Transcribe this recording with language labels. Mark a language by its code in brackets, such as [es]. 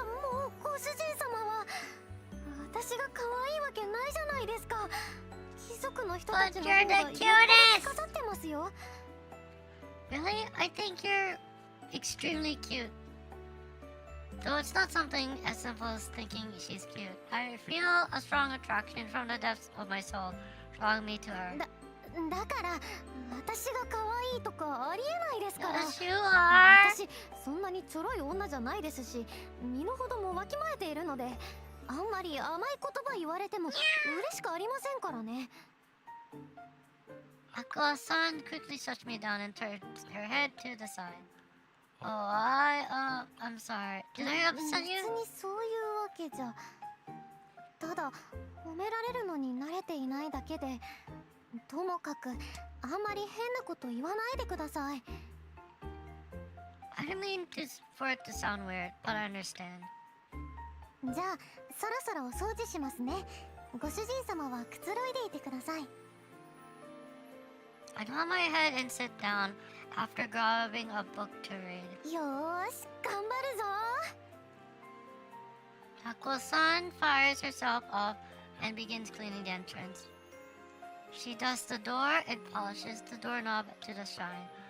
[ja] もうご主人様は私が可愛いわけないじゃないですか。貴族の人たちの方がいっぱい飾ってますよ。 [en] Really? I think you're extremely cute. Though it's not something as simple as thinking she's cute. I feel a strong attraction from the depths of my soul, drawing me to her. [ja] だから私が可愛いとかありえないですから。 [en] Yes, you are. [ja] 私そんなにちょろい女じゃないですし、身の程もわきまえているので、あんまり甘い言葉言われても嬉しくありませんからね。 [en] Aqua-san quickly shuts me down and turns her head to the side. Oh, I'm sorry. Did I upset you? [ja] 別にそういうわけじゃ。ただ褒められるのに慣れていないだけで、ともかくあんまり変なこと言わないでください。 [en] I didn't mean for it to sound weird, but I understand. [ja] じゃあそろそろお掃除しますね。ご主人様はくつろいでいてください。 [en] I nod my head and sit down after grabbing a book to read. [ja] よーし、頑張るぞ。 [en] Aqua-san fires herself up and begins cleaning the entrance. She dusts the door and polishes the doorknob to the shine.